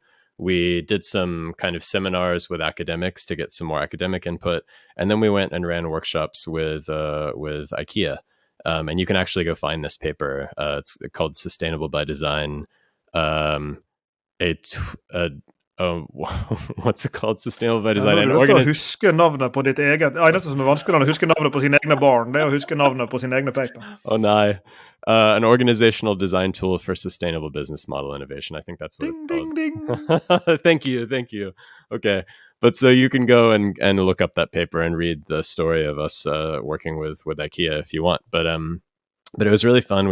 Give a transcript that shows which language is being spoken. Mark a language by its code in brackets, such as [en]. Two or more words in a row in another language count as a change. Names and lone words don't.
[en] We did some kind of seminars with academics to get some more academic input, and then we went and ran workshops with IKEA. And you can actually go find this paper. It's called Sustainable by Design. What's it called? Sustainable by Design. [no] Du er nødt til å huske navnet på ditt eget. Det eneste som er vanskelig å huske navnet på sine egne barn, det er å huske navnet på sine egne paper. [en] Oh, no. An organizational design tool for sustainable business model innovation. I think that's what it's called. Ding, ding. Thank you. Okay. But so you can go and look up that paper and read the story of us working with IKEA if you want. But it was really fun.